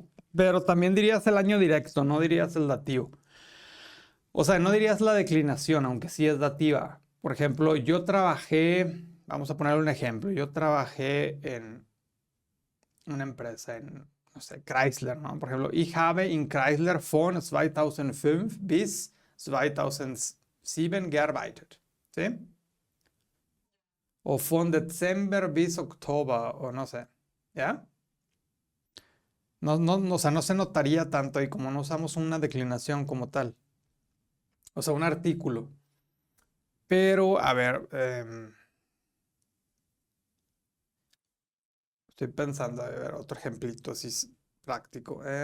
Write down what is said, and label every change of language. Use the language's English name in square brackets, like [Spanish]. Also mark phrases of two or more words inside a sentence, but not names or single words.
[Spanish] Pero también dirías el año directo, no dirías el dativo. O sea, no dirías la declinación, aunque sí es dativa. Por ejemplo, yo trabajé, vamos a poner un ejemplo, yo trabajé en una empresa, en, no sé, Chrysler, ¿no? Por ejemplo, [German] ich habe in Chrysler von 2005 bis 2007 gearbeitet. [Spanish] ¿Sí? [German] O von Dezember bis Oktober, [Spanish] o no sé. ¿Ya? O sea, no se notaría tanto y como no usamos una declinación como tal. O sea, un artículo. Pero, a ver, estoy pensando, a ver, otro ejemplito así práctico.